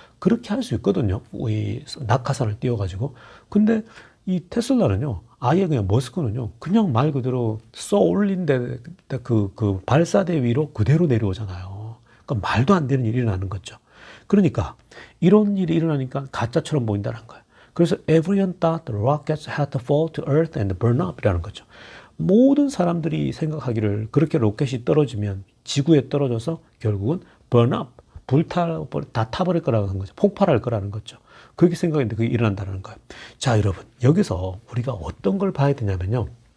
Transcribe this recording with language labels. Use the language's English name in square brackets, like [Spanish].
[Korean] 그렇게 할 수 있거든요. 이 낙하산을 띄워가지고. 근데 이 테슬라는요, 아예 그냥 머스크는요, 그냥 말 그대로 쏘 올린 그 발사대 위로 그대로 내려오잖아요. 그러니까 말도 안 되는 일이 일어나는 거죠. 그러니까 이런 일이 일어나니까 가짜처럼 보인다는 거예요. 그래서 [English] everyone thought the rockets had to fall to earth and burn up [Korean] 이라는 거죠. 모든 사람들이 생각하기를 그렇게 로켓이 떨어지면 지구에 떨어져서 결국은 burn up, 다 타버릴 거라는 거죠. 폭발할 거라는 거죠. 그렇게 생각했는데 그게 일어난다는 거예요. 자, 여러분, 여기서 우리가 어떤 걸 봐야 되냐면요.